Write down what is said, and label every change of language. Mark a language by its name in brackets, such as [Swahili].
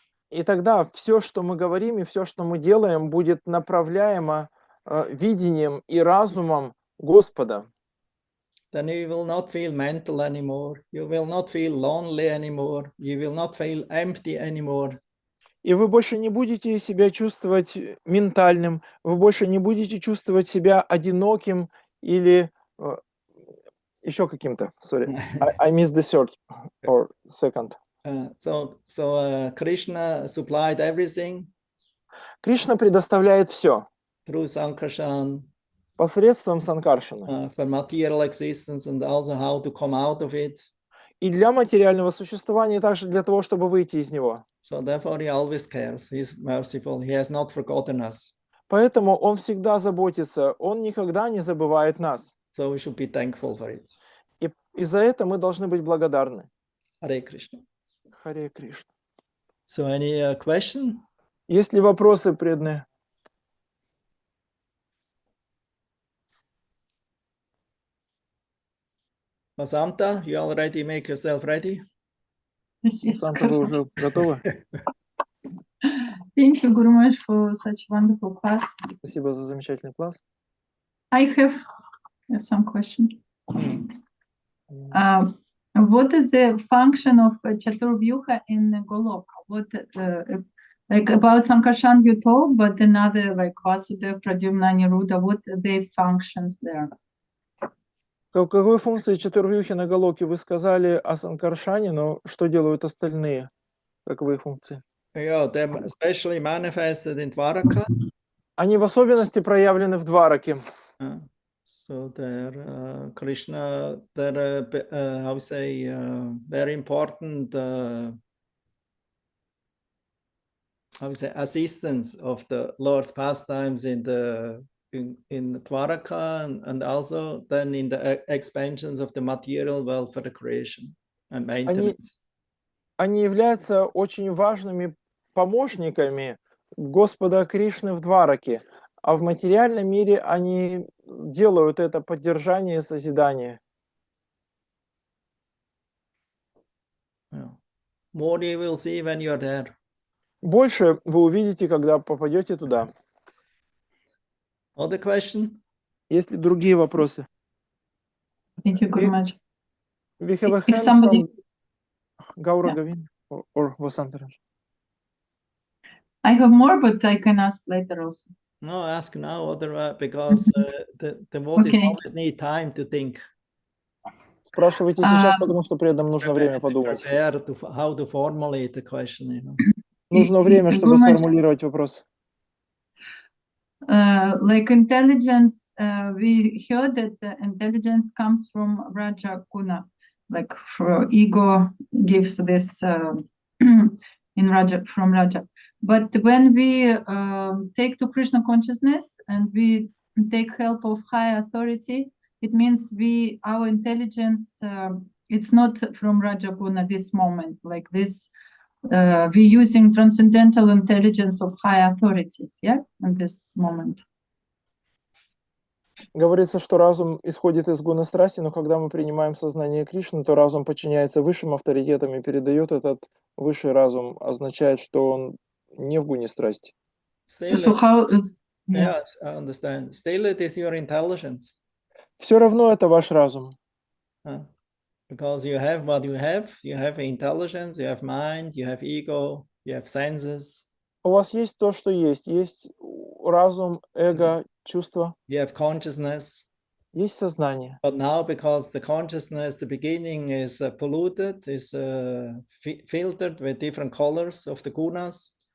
[Russian] И тогда все, что мы говорим и все, что мы делаем, будет направляемо видением и разумом Господа. [English] Then you will not feel mental anymore. You will not feel lonely anymore. You will not feel empty anymore. [Russian] И вы больше не будете себя чувствовать ментальным, вы больше не будете чувствовать себя одиноким или еще каким-то. [English] Sorry, I missed the third or second. So Krishna supplied everything. [Russian] Кришна предоставляет все [English] through Sankarshan, [Russian] посредством Санкаршана. [English] For material existence and also how to come out of it. [Russian] И для материального существования, и также для того, чтобы выйти из него. [English] So therefore he always cares. He's merciful. He has not forgotten us. [Russian] Поэтому он всегда заботится, он никогда не забывает нас. [English] So we should be thankful for it. [Russian] И за это мы должны быть благодарны. [English] Hare Krishna. [Russian] Харе Кришна. [English] So any question? [Russian] Есть ли вопросы, преданные? [English] Vasanta, you already make yourself ready? [Russian] Санта, вы уже готовы? [English] Thank you, Guru Maharaj, for such wonderful class. [Russian] Спасибо за замечательный класс. [English] I have some question. What is the function of Chaturvyuha in Goloka? What, like about Sankarshan you told, but another like Vasudeva, Pradyumna, Niruddha, what are their functions there? [Russian] Какой функции Чатурвьюхи на Галоке вы сказали о Санкаршане, но что делают остальные? Каковы их функции? [English] Yeah, they're especially manifested in Dwaraka. [Russian] Они в особенности проявлены в Двараке. [English] So they're Krishna, they're how to say, very important how to say, assistance of the Lord's pastimes in Dwaraka and also then in the expansions of the material world for the creation and maintenance. [Russian] Они являются очень важными помощниками Господа Кришны в Двараке, а в материальном мире они делают это поддержание и созидание. [English] More you will see when you're there. [Russian] Больше вы увидите, когда попадете туда. [English] Other question? [Russian] Есть ли другие вопросы? [English] Thank you, Guru Maharaj. We have a If hand somebody... from Gaura Govin or Vasantara. I have more, but I can ask later also. No, ask now, otherwise, because the devotees always need time to think. [Russian] Спрашивайте сейчас, потому что при этом нужно время подумать. [English] How to formulate the question, you know. [Russian] Нужно время, чтобы сформулировать вопрос. [English] Like intelligence, we heard that the intelligence comes from Raja Guna, like for ego gives this in Raja, from Raja. But when we take to Krishna consciousness and we take help of high authority, it means our intelligence, it's not from Rajaguna this moment, like this, we're using transcendental intelligence of high authorities, yeah, in this moment. [Russian] Говорится, что разум исходит из гуна страсти, но когда мы принимаем сознание Кришны, то разум подчиняется высшим авторитетам и передает этот высший разум, означает, что он не в гуне страсти. [English] So how, Yes, I understand. Still, it is your intelligence. [Russian] Все равно это ваш разум. [English] Because you have what you have intelligence, you have mind, you have ego, you have senses. [Russian] У вас есть то, что есть разум, эго, чувства, [English] You have consciousness. [Russian] есть сознание. [English] But now, because the consciousness, the beginning is polluted, is filtered with different colors of the gunas.